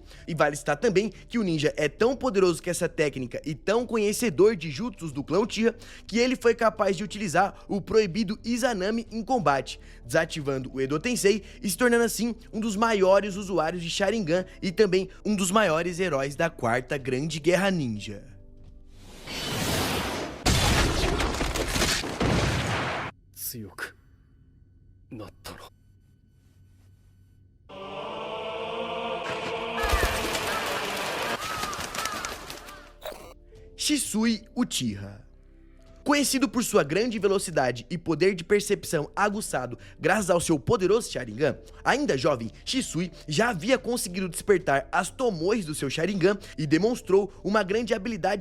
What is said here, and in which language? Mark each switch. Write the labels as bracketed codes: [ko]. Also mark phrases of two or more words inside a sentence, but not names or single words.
[pt] E vale citar também que o ninja é tão poderoso que essa técnica e tão conhecedor de jutsus do clã Uchiha, que ele foi capaz de utilizar o proibido Izanami em combate, desativando o Edo Tensei e se tornando assim um dos maiores usuários de Sharingan e também um dos maiores heróis da Quarta Grande Guerra Ninja. [ja] 強くなったな。 [pt] Shisui Uchiha. Conhecido por sua grande velocidade e poder de percepção aguçado graças ao seu poderoso Sharingan, ainda jovem, Shisui já havia conseguido despertar as Tomoes do seu Sharingan e demonstrou uma grande habilidade